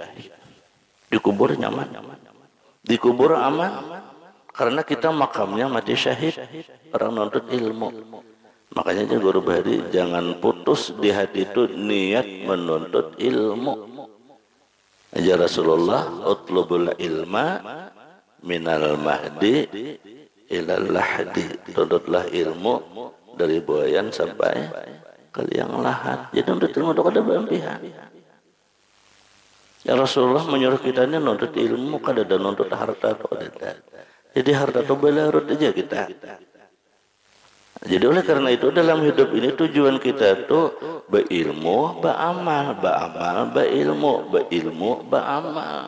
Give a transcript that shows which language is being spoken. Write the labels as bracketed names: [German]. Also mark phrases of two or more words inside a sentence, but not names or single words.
[Banjar] Dikubur nyaman, dikubur aman, karena kita makamnya mati syahid, orang menuntut ilmu. Makanya Guru Bahari jangan putus di hati itu niat menuntut ilmu. Aja Rasulullah, [Arabic] اطلبوا العلم من المهد إلى اللحد. [Banjar] Tuntutlah ilmu dari buayan sampai ke liang lahat. Jadi menuntut ilmu itu ada berlebihan. Ya Rasulullah menyuruh kita ini nuntut ilmu, kada ada nuntut harta atau kada. Jadi harta itu belarut aja kita. Jadi oleh karena itu dalam hidup ini tujuan kita itu berilmu, beramal, berilmu, beramal.